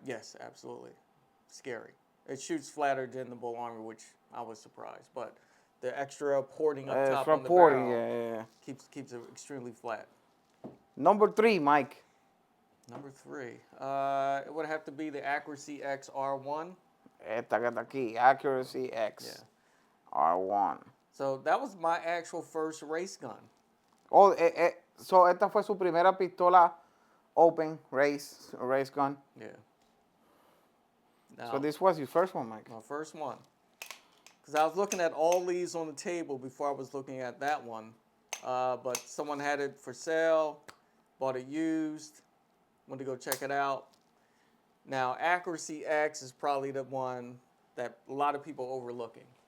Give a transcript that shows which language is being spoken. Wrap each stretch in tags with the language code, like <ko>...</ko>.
<en>Yes, absolutely. Scary. It shoots flatter than the Bull Armory, which I was surprised. But the extra porting up top on the barrel keeps it extremely flat. Number 3, Mike. Number 3. It would have to be the Accuracy X R1.</en> <es>Esta que está aquí, Accuracy X R1.</es> <en>So that was my actual first race gun.</en> <es>Oh, so esta fue su primera pistola open race gun.</es> <en>Yeah. Now, So this was your first one, Mike? My first one. Because I was looking at all these on the table before I was looking at that one. But someone had it for sale, bought it used, went to go check it out. Now, Accuracy X is probably the one that a lot of people are overlooking.</en>